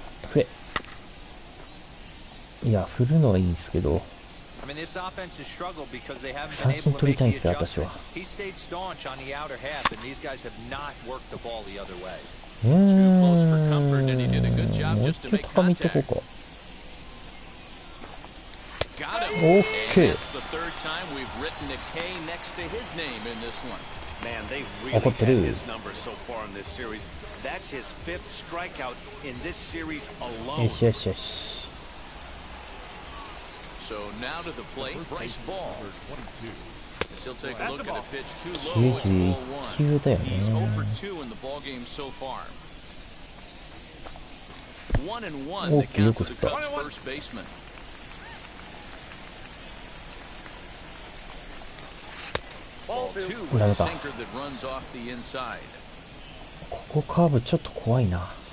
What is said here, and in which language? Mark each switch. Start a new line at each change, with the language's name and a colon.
Japanese: 振れ。いや、振るのはいいんですけど。
English: I mean, this offense has struggled because they haven't been been able to make the adjustment. He stayed staunch on the outer half, and these guys have not worked the ball the other way. Too close for comfort, and he did a good job just to make contact. Got him. Okay. That's the 3rd time we've written a K next to his name in this one. Man, they really had his numbers so far in this series. That's his 5th strikeout in this series alone. So now to the plate, Bryce Ball. As he'll take a look at a pitch too low, it's ball 1. He's 0 for 2 in the ball game so far. 1-1 the count to the Cubs first baseman. Ball 2 with a sinker that runs off the inside.
Japanese: ここカーブちょっと怖いな。